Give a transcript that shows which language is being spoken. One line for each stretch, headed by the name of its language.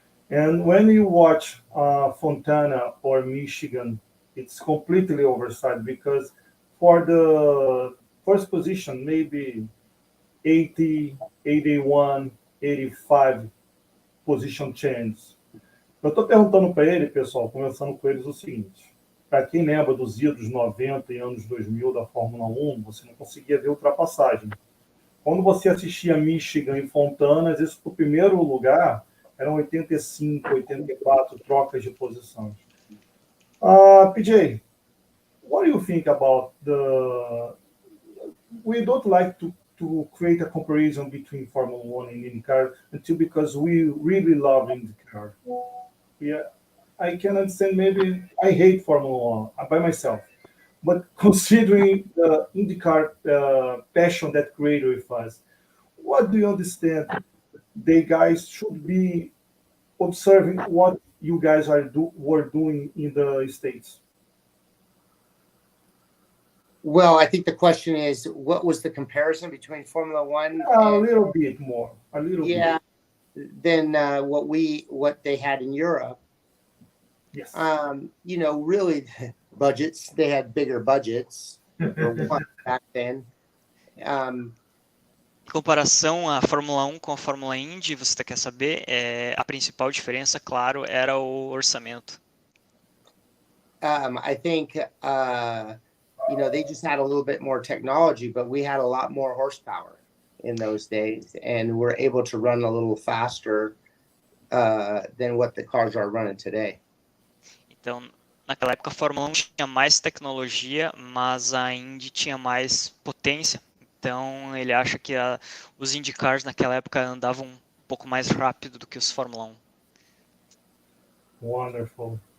English: And when you watch Fontana or Michigan, it's completely oversized because for the first position, maybe 80, 81, 85 position change.
Portuguese: Eu estou perguntando para ele, pessoal, conversando com eles o seguinte: para quem lembra dos idos 90 e anos 2000 da Fórmula 1, você não conseguia ver ultrapassagem. Quando você assistia Michigan e Fontana, às vezes, para o primeiro lugar, eram 85, 84 trocas de posições.
English: PJ, what do you think about the... We don't like to create a comparison between Formula 1 and IndyCar because we really love IndyCar. Yeah, I can understand. Maybe I hate Formula 1 by myself, but considering the IndyCar passion that created with us, what do you understand? The guys should be observing what you guys were doing in the States. Well, I think the question is, what was the comparison between Formula One? A little bit more, a little bit. Yeah, than what they had in Europe. Yes. Really budgets. They had bigger budgets for one back then.
Portuguese: Em comparação à Fórmula 1 com a Fórmula Indy, você quer saber, a principal diferença, claro, era o orçamento.
English: I think, they just had a little bit more technology, but we had a lot more horsepower in those days, and we're able to run a little faster than what the cars are running today.
Portuguese: Então, naquela época a Fórmula 1 tinha mais tecnologia, mas a Indy tinha mais potência. Então, ele acha que os IndyCars naquela época andavam um pouco mais rápido do que os Fórmula 1.
English: Wonderful.